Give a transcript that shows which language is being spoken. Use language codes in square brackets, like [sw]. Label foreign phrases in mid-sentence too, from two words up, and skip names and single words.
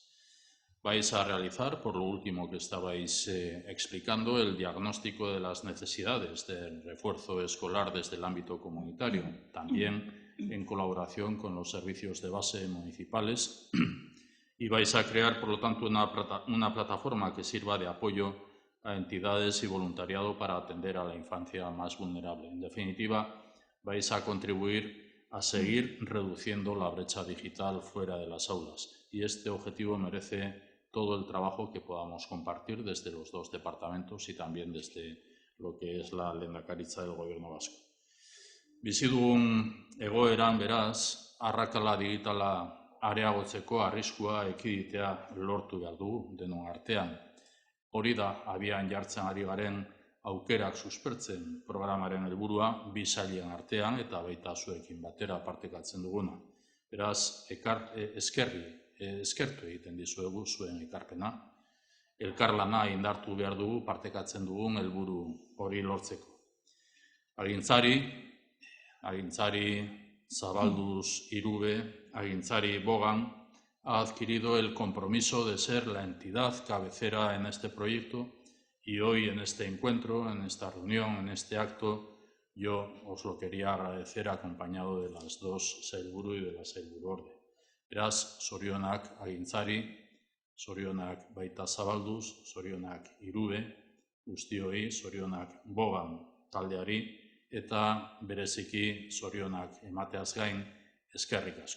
[es] Vais a realizar, por lo último que estabais explicando, el diagnóstico de las necesidades del refuerzo escolar desde el ámbito comunitario, también en colaboración con los servicios de base municipales, y vais a crear, por lo tanto, una plataforma que sirva de apoyo a entidades y voluntariado para atender a la infancia más vulnerable. En definitiva, vais a contribuir a seguir reduciendo la brecha digital fuera de las aulas. Y este objetivo merece todo el trabajo que podamos compartir desde los dos departamentos y también desde lo que es la lehendakaritza del Gobierno vasco. [eu] Bizi dugun egoeran, beraz, arrakala digitala areagotzeko arriskua ekiditea lortu behar dugu denon artean. Hori da abian jartzen ari garen aukerak suspertzen programaren helburua bi sailen artean eta baita zuekin batera partekatzen duguna. Beraz, eskertu egiten dizuegu zuen ekarpena. Elkarlana indartu behar dugu partekatzen dugun helburu hori lortzeko. [es] Agintzari Zabalduz Irube, Agintzari Bogan, ha adquirido el compromiso de ser la entidad cabecera en este proyecto y hoy en este encuentro, en esta reunión, en este acto, yo os lo quería agradecer acompañado de las dos sailburu y de la sailburuorde. [eu] Beraz, zorionak Agintzari, zorionak baita Zabalduz, zorionak Irube, guztioi, zorionak Bogan taldeari, eta bereziki zorionak emateaz gain eskerrik asko.